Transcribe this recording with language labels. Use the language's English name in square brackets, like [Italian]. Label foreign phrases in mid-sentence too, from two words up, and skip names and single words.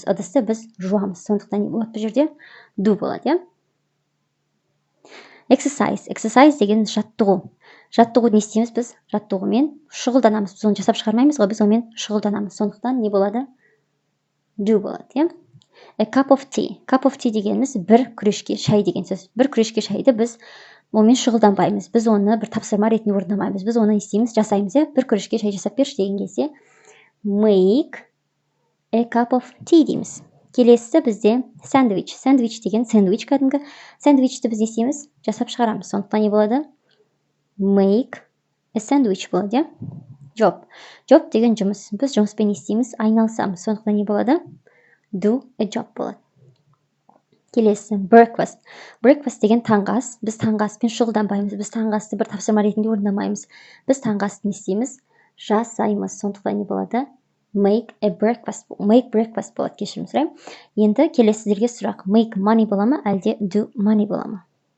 [Kazakh] Ыдысты біз жуамыз. Сондықтан не болады бұл жерде? Do болады, иә? Exercise. Exercise дегеніміз жаттығу. Жаттығу не істейміз біз? Жаттығумен шұғылданамыз. Біз оны жасап шығармаймыз ғой, біз онымен шұғылданамыз. Сондықтан не болады? Do болады, иә? [English] A cup of tea. Cup of tea [Kazakh] дегеніміз бір күрешке шай деген сөз. Бір күрешке шайды біз онымен шұғылданбаймыз. Біз оны бір тапсырма ретінде орындамаймыз. Біз оны істейміз, жасаймыз, иә? Бір күрешке шай жасап берші деген кезде [English] make a cup of tea [Kazakh] дейміз. Келесі бізде сэндвич. Сэндвич деген сэндвич кәдімгі. Сэндвичті біз не істейміз? Жасап шығарамыз. Сондықтан не болады? [English] Make a sandwich болады, иә? [Kazakh] Job. Job деген жұмыс. Біз жұмыспен не істейміз? Айналысамыз. Сондықтан не болады? [English] Do a job болады. [Kazakh] Келесі breakfast. Breakfast деген таңғы ас. Біз таңғы аспен шұғылданбаймыз. Біз таңғы асты бір тапсырма ретінде орындамаймыз. Біз таңғы асты не істейміз? Жасаймыз. Сондықтан не болады? [English] Make breakfast [Kazakh] болады, кешірім сұраймын. Енді келесі сіздерге сұрақ. [English] Make money [Kazakh] бола ма, әлде [English] do money [Kazakh] бола ма?